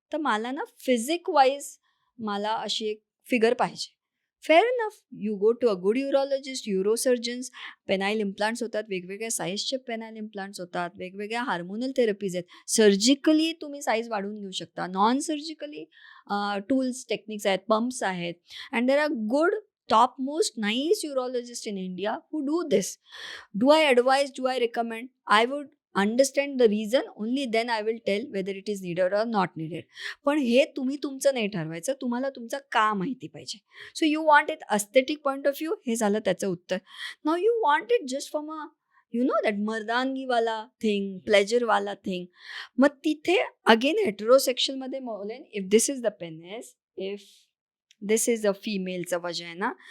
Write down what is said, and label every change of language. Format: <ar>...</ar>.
<mr>तर मला ना फिजिक वाईज मला अशी एक फिगर पाहिजे.</mr> <en>Fair enough, you go to a good urologist, urosurgeons.</en> <mr>Penile implants होतात, वेगवेगळ्या साईजचे पेनाईल इम्प्लांट्स होतात, वेगवेगळ्या हार्मोनल थेरपीज आहेत. सर्जिकली तुम्ही साईज वाढवून घेऊ शकता. नॉन सर्जिकली टूल्स टेक्निक्स आहेत, पंप्स आहेत.</mr> <en>And there are good topmost nice urologists in India who do this. Do I advise? Do I recommend? I would understand the reason, only then I will tell whether it is needed or not needed.</en> <mr>पण हे तुम्ही तुमचं नाही ठरवायचं, तुम्हाला तुमचं का माहिती पाहिजे.</mr> <en>so you want it aesthetic point of view,</en> <mr>हे झालं त्याचं उत्तर.</mr> <en>Now you want it just from a that मर्दानगीवाला thing, प्लेजरवाला thing.</en> <mr>मग तिथे अगेन हेटेरोसेक्शुअलमध्ये बोलेन,</mr> <en>If this is the penis, if this is a फिमेलचं वजायना.</en>